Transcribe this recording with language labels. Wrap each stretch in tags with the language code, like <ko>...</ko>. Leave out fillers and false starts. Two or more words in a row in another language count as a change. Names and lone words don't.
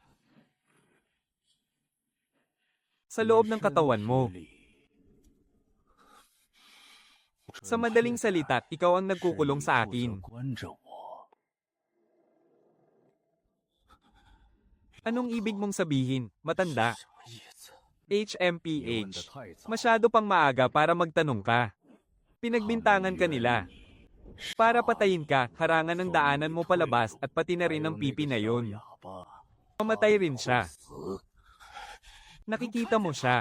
<tl>Sa loob ng katawan mo. Sa madaling salita, ikaw ang nagkukulong sa akin.</tl> <zh>关着我，</zh> <tl>Anong ibig mong sabihin, matanda?</tl> <zh>什么意思？ HMPH.</zh> <tl>Masyado pang maaga para magtanong ka. Pinagbintangan ka nila. Para patayin ka, harangan ng daanan mo palabas at pati na rin ang pipi na yun.</tl> <zh>哑巴，</zh> <tl>Mamatay rin siya.</tl> <zh>死！</zh> <tl>Nakikita mo siya.</tl>